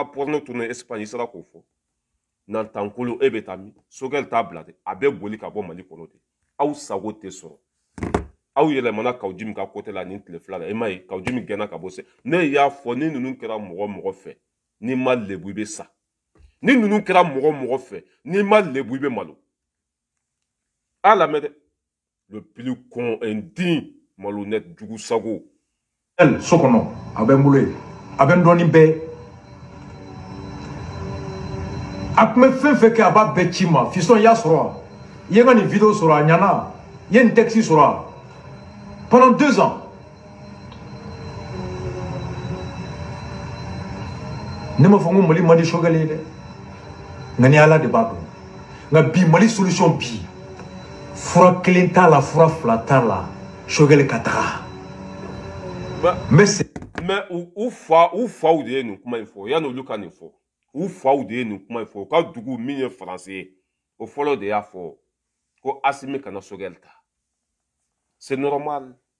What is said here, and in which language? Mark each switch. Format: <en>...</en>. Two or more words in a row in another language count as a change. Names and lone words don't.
<bm>porno tourner Espagne i sera k'o fɔ nantankolo e bɛ taa min Choguel t'a bila dɛ a bɛ boli ka bɔ Mali kɔnɔ de aw sago tɛ sɔrɔ aw yɛlɛmana Kawujimi ka côté la nin tile fila la e m'a ye Kawujimi gɛnna ka bɔ se ne y'a fɔ ni ninnu kɛra mɔgɔ fɛ n'i ma lebu i bɛ sa ni ninnu kɛra mɔgɔ fɛ n'i ma lebu i bɛ malo a lamɛn dɛ</bm> <fr>le plus con indigne malhonnête</fr> <bm>jugu sago so kɔnɔ a bɛ n bolo yen a bɛ n dɔɔni bɛɛ a kun bɛ fɛn fɛn kɛ a b'a bɛɛ ci ma fisɔn y'a sɔrɔ i ye n ka nin video sɔrɔ a ɲana i ye nin texte sɔrɔ</bm> <fr>pendant 2 ans</fr> <bm>ne m'a fɔ ko Mali man di Choguel ye dɛ nka ni Ala de b'a dɔn nka bi Mali solution bi fura kelen t'a la fura fila t'a la Choguel ka taga mais u faw de ye nin kuma in fɔ yanni olu ka nin fɔ u faw de ye nin kuma in fɔ u ka dugu min ye faransi ye o fɔlɔ de y'a fɔ ko Assimi kana Choguel ta</bm> <fr>c'est normal</fr>